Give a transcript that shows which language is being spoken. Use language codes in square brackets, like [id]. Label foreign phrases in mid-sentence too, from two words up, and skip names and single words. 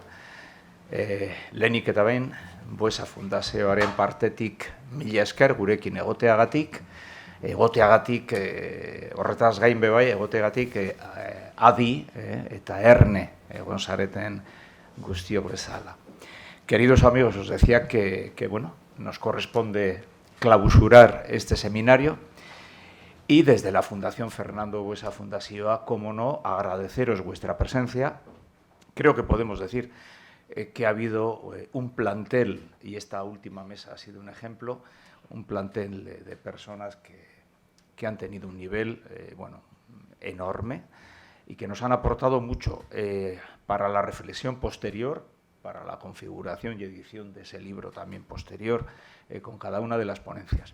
[eu] Lehenik eta behin, Buesa Fundazioaren partetik mila esker gurekin egoteagatik, horretaz gain bebai, egoteagatik adi eta erne egon zareten guztiok bezala. [es] Queridos amigos, os decía que bueno, nos corresponde clausurar este seminario. Y desde la Fundación Fernando Buesa Fundazioa, como no, agradeceros vuestra presencia. Creo que podemos decir que ha habido un plantel, y esta última mesa ha sido un ejemplo, un plantel de personas que han tenido un nivel bueno, enorme y que nos han aportado mucho para la reflexión posterior, para la configuración y edición de ese libro también posterior, con cada una de las ponencias.